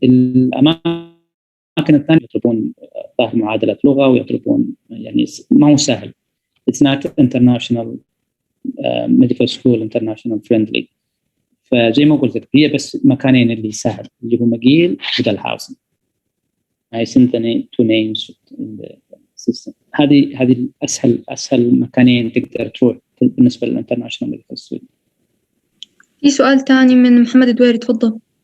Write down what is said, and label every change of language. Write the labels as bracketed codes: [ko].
[ar] الأماكن الثانية يطلبون ظاهر معادلة لغة ويطلبون يعني ما هو سهل. [en] It's not international medical school international friendly. [ar] فزي ما قلت لك هي بس مكانين اللي سهل اللي هو ماجيل ودالهاوسي. [en] I sent the 2 names in the system. [ar] هذه أسهل مكانين تقدر تروح بالنسبة للانترناشونال ميديكال ستودنت. في سؤال ثاني من محمد الدويري، تفضل.